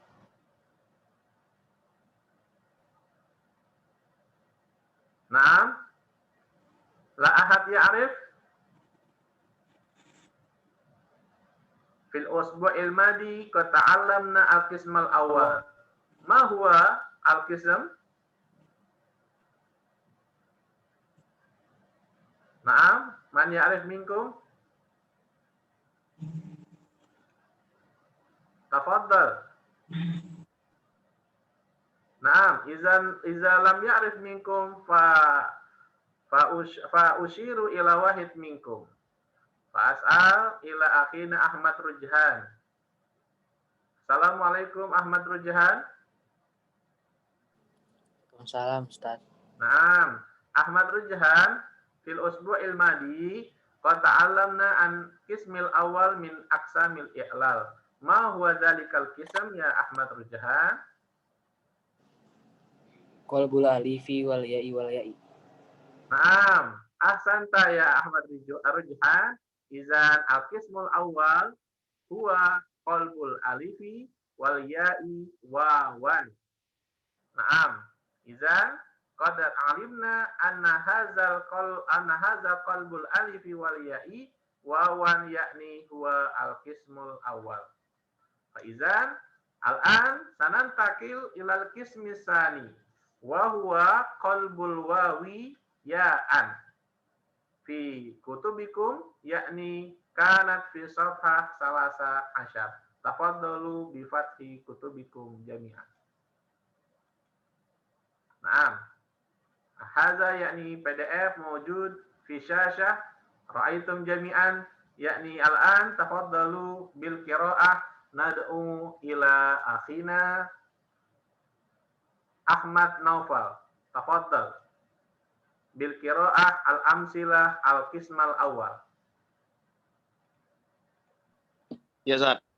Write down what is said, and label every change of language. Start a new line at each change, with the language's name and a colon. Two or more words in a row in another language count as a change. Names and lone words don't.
Arabic: نعم. لا أحد يعرف? في الأسبوع الماضي قد تعلمنا القسم الأول. ما هو القسم؟ نعم، من يعرف منكم? تفضل. نعم, إذا لم يعرف منكم فأشير إلى واحد منكم. فأسأل إلى أخينا أحمد رجحان. السلام عليكم أحمد رجحان. وعليكم السلام، أستاذ. نعم، أحمد رجحان في الأسبوع الماضي قد تعلمنا عن القسم الأول من أقسام الإعلال. ما هو ذلك القسم يا أحمد رجحان? قلب الألف والياء. نعم، أحسنت يا أحمد رجحان. إذن القسم الأول هو قلب الألف والياء واوا. نعم، إذن قد علمنا أن هذا قلب الألف والياء واوا يعني هو القسم الأول. فإذن الآن سننتقل إلى القسم الثاني وهو قلب الواو ياء في كتبكم يعني كانت في صفحة ثلاث عشر. تفضلوا بفتح كتبكم جميعا. نعم. هذا يعني PDF موجود في الشاشة رأيتم جميعا يعني الآن تفضلوا بالقراءة ندعو إلى أخينا أحمد نوفل. تفضل بالقراءة الأمثلة القسم الأول. يا، أستاذ.